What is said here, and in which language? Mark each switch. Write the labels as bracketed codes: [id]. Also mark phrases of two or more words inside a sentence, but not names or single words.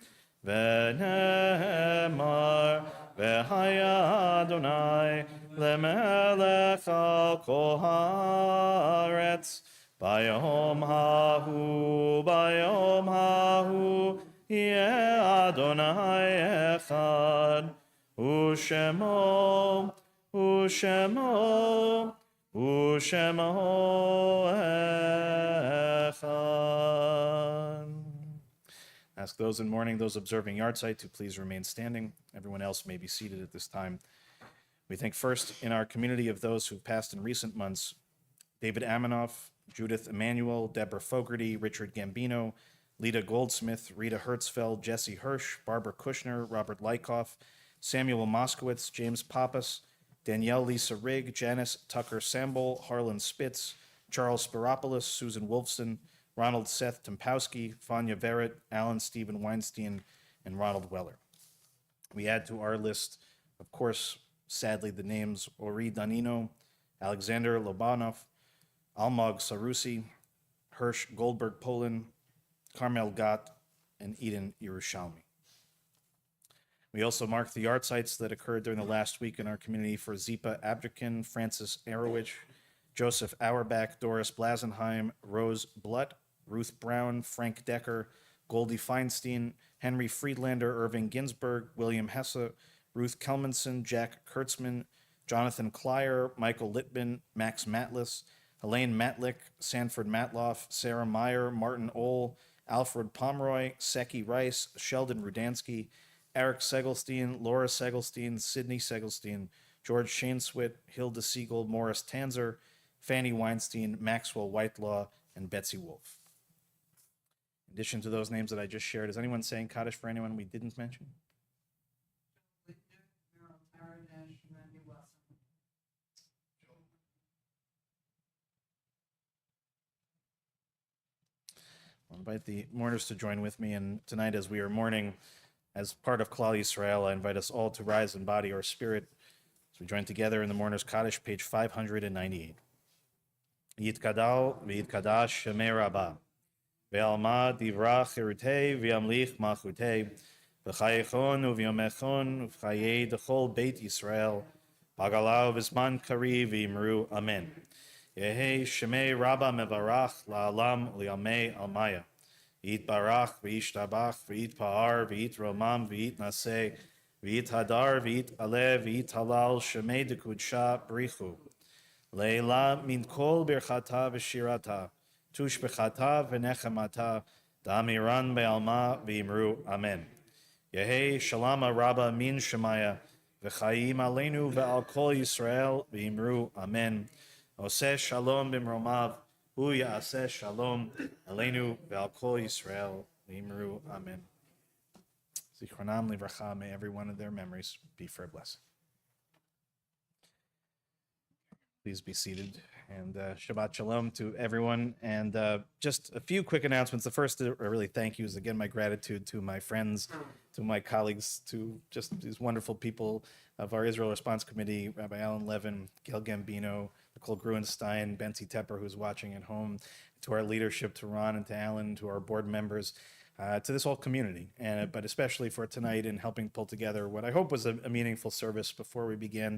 [he] ונאמר והיה ה' למלך על כל הארץ ביום ההוא יהיה ה' אחד ושמו אחד. [en] Ask those in mourning, those observing yahrzeit, to please remain standing. Everyone else may be seated at this time. We think first in our community of those who've passed in recent months: David Amanoff, Judith Emanuel, Deborah Fogarty, Richard Gambino, Lita Goldsmith, Rita Hertzfeld, Jesse Hirsch, Barbara Kushner, Robert Lykoff, Samuel Moskowitz, James Pappas, Danielle Lisa Rigg, Janice Tucker Samble, Harlan Spitz, Charles Spiropoulos, Susan Wolfson, Ronald Seth Tempowski, Fania Verrett, Alan Stephen Weinstein, and Ronald Weller. We add to our list, of course, sadly, the names Ori Danino, Alexander Lobanov, Almog Sarusi, Hirsch Goldberg Polin, Carmel Gott, and Eden Yerushalmi. We also mark the yard sites that occurred during the last week in our community for Zipa Abdikin, Francis Arowich, Joseph Auerbach, Doris Blasenheim, Rose Blutt, Ruth Brown, Frank Decker, Goldie Feinstein, Henry Friedlander, Irving Ginsberg, William Hesse, Ruth Kelmanson, Jack Kurtzman, Jonathan Klyer, Michael Littman, Max Matlis, Elaine Matlick, Sanford Matloff, Sarah Meyer, Martin Ohl, Alfred Pomeroy, Seki Rice, Sheldon Rudansky, Eric Segelstein, Laura Segelstein, Sidney Segelstein, George Shainswit, Hilda Siegel, Morris Tanzer, Fanny Weinstein, Maxwell Whitelaw, and Betsy Wolf. In addition to those names that I just shared, is anyone saying Kaddish for anyone we didn't mention? I'll invite the mourners to join with me, and tonight as we are mourning as part of [he] כלל ישראל, [en] I invite us all to rise in body or spirit as we join together in the Mourner's Kaddish, page 598. [arc] יתגדל ויתקדש שמה רבא, בעלמא די ברא כרעותה וימליך מלכותה, בחייכון וביומיכון ובחיי דכל בית ישראל, בעגלא ובזמן קריב ואמרו אמן. יהא שמה רבא מברך לעלם ולעלמי עלמיא. ויתברך, וישתבח, ויתפאר, ויתרומם, ויתנשא, ויתהדר, ויתעלה, ויתהלל, שמה דקודשא בריך הוא. לעלא מן כל ברכתא ושירתא, תשבחתא ונחמתא, דאמירן בעלמא ואמרו אמן. יהא שלמא רבא מן שמיא, [he] וחיים עלינו ועל כל ישראל ואמרו אמן. עושה שלום במרומיו, הוא יעשה שלום עלינו ועל כל ישראל ואמרו אמן. זכרונם לברכה, [en] may every one of their memories be for a blessing. Please be seated, and [he] שבת שלום [en] to everyone. And just a few quick announcements. The first, to really thank you is again my gratitude to my friends, to my colleagues, to just these wonderful people of our Israel Response Committee, Rabbi Alan Levin, Gail Gambino, Nicole Gruenstein, Betsy Tepper, who's watching at home, to our leadership, to Ron and to Alan, to our board members, to this whole community, but especially for tonight in helping pull together what I hope was a meaningful service before we began.